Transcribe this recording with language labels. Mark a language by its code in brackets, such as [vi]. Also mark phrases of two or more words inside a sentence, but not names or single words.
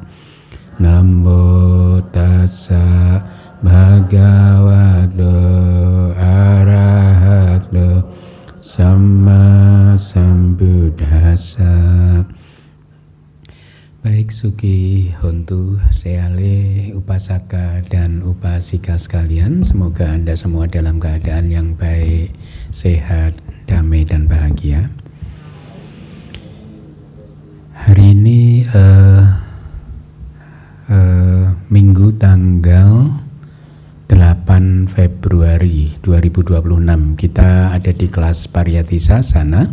[pi] Namo Tassa Bhagavato Arahato Sama Sambuddhassa. [id] Baik [pi] Suki, Hontu, [id] Seale, Upasaka dan Upasika sekalian, semoga Anda semua dalam keadaan yang baik, sehat, damai dan bahagia. Hari ini Minggu tanggal 8 Februari 2026, kita ada di kelas Pariyati Sasana.